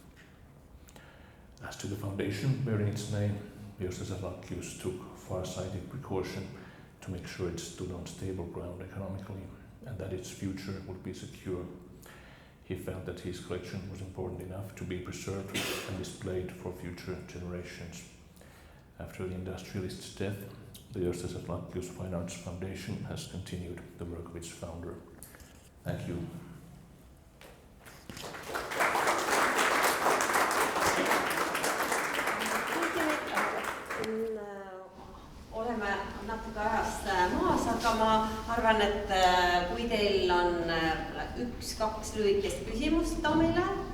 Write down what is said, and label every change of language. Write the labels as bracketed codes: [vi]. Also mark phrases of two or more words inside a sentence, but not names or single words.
[en] As to the foundation bearing its name, Gösta Serlachiuse took far-sighted precaution to make sure it stood on stable ground economically and that its future would be secure. He felt that his collection was important enough to be preserved and displayed for future generations. After the industrialist's death, the Gösta Serlachiuse Fine Arts Foundation has continued the work of its founder. Thank you. [et] Oleme natuke ajast maas, aga ma arvan, et kui teil on 1-2 lühikest küsimust Tomile.